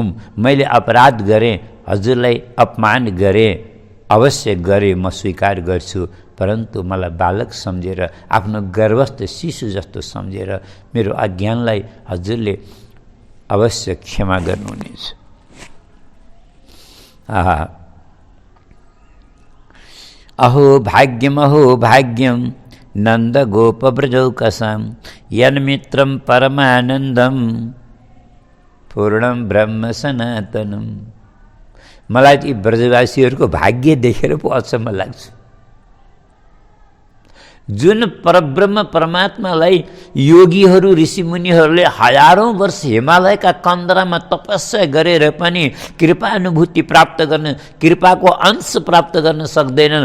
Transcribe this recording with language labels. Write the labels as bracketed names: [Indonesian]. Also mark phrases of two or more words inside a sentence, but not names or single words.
[Nepali] मैले अपराध गरेँ, हजुरलाई अपमान गरेँ, अवश्य गरेँ, म स्वीकार गर्छु। परन्तु मलाई बालक सम्झेर, आफ्नो गर्भस्थ शिशु जस्तो सम्झेर मेरो अज्ञानलाई हजुरले अवश्य क्षमा गर्नुहुनेछ। [Sanskrit] अहो भाग्यम नन्द गोप ब्रजौकसाम यन्मित्रं परमानन्दम पूर्णम ब्रह्म सनातनम। [Nepali] मलाई ती ब्रजवासीहरूको भाग्य देखेर पो अचम्म लाग्छ। जुन परब्रह्म परमात्मालाई योगीहरू ऋषिमुनिहरूले हजारौं वर्ष हिमालयका कन्दरामा तपस्या गरेर पनि कृपानुभूति प्राप्त गर्न, कृपाको अंश प्राप्त गर्न सक्दैनन्।